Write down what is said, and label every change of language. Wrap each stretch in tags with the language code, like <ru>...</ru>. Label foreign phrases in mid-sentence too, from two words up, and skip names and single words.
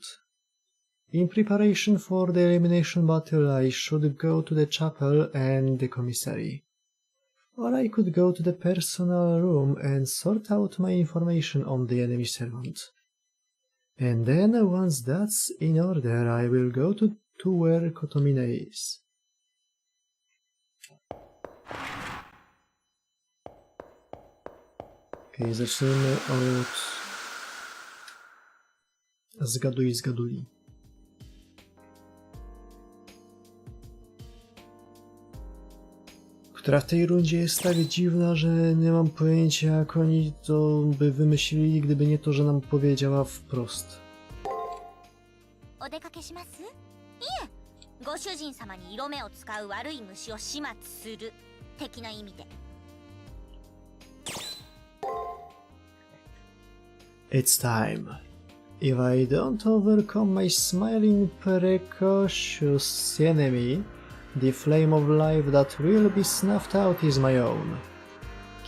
<en>In preparation for the elimination battle, I should go to the chapel and the commissary. Or I could go to the personal room and sort out my information on the enemy servant. And then, once that's in order, I will go to where Kotomine is.</en> <pl>Okej, zacznijmy od... Zgaduli. Która w tej rundzie jest tak dziwna, że nie mam pojęcia, jak oni to by wymyślili, gdyby nie to, że nam powiedziała wprost.</pl> <ja>お出かけします？いえ、ご主人様に色目を使う悪い虫を始末する的な意味で。</ja> <en>It's time. If I don't overcome my smiling precocious enemy, the flame of life that will be snuffed out is my own.</en>